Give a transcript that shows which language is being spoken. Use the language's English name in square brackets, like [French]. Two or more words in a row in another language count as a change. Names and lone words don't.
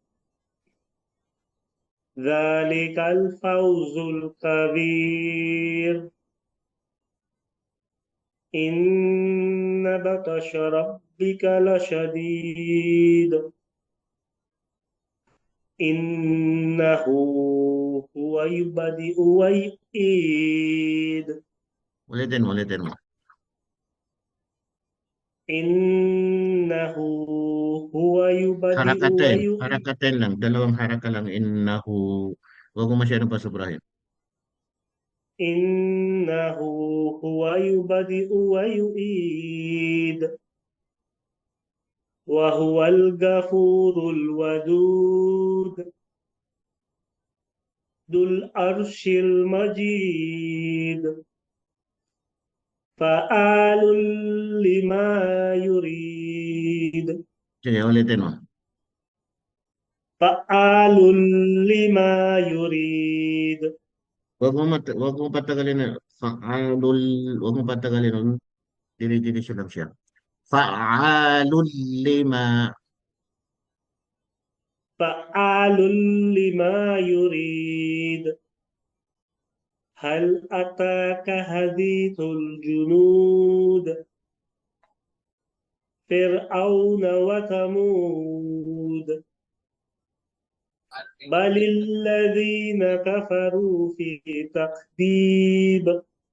[Arabic] ذلك الفوز الكبير إن بطش ربك لشديد إنه هو يبدئ ويعيد [Filipino] Ulitin mo. [Arabic] إنه هو يبدئ ويعيد [Filipino] Harakatin lang, dalawang haraka lang, innahu. Huwag mo masyadong pasobrahin. [Arabic] إنه هو يبدئ ويعيد وهو الغفور الودود ذو العرش المجيد فعال لما يريد [Filipino] Sige, ulitin mo. [Arabic] فعال لما يريد [Filipino] Huwag mo patagalin na, huwag mo patagalin nun, dili-dilisyo lang siya. [Arabic] فعال لما, فعال لما يريد هل أتاك حديث الجنود فرعون وثمود بل الذين كفروا في تكذيب